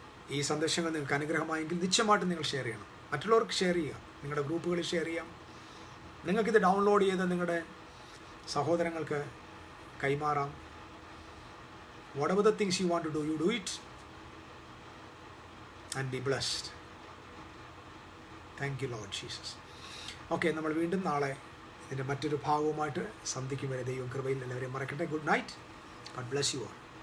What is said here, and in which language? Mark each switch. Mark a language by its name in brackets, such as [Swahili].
[Malayalam] ഈ സന്ദേശങ്ങൾ നിങ്ങൾക്ക് അനുഗ്രഹമായെങ്കിൽ നിശ്ചയമായിട്ടും നിങ്ങൾ ഷെയർ ചെയ്യണം. മറ്റുള്ളവർക്ക് ഷെയർ ചെയ്യുക. നിങ്ങളുടെ ഗ്രൂപ്പുകളിൽ ഷെയർ ചെയ്യാം. നിങ്ങൾക്കിത് ഡൗൺലോഡ് ചെയ്ത് നിങ്ങളുടെ സഹോദരങ്ങൾക്ക് കൈമാറാം. [English] Whatever the things you want to do, you do it and be blessed. Thank you, Lord Jesus. Okay, [Malayalam] നമ്മൾ വീണ്ടും നാളെ ഇതിൻ്റെ മറ്റൊരു ഭാഗവുമായിട്ട് സന്ധിക്കും വരെ ദൈവം കൃപയിൽ എല്ലാവരെയും മറക്കട്ടെ. [English] Good night. God bless you all.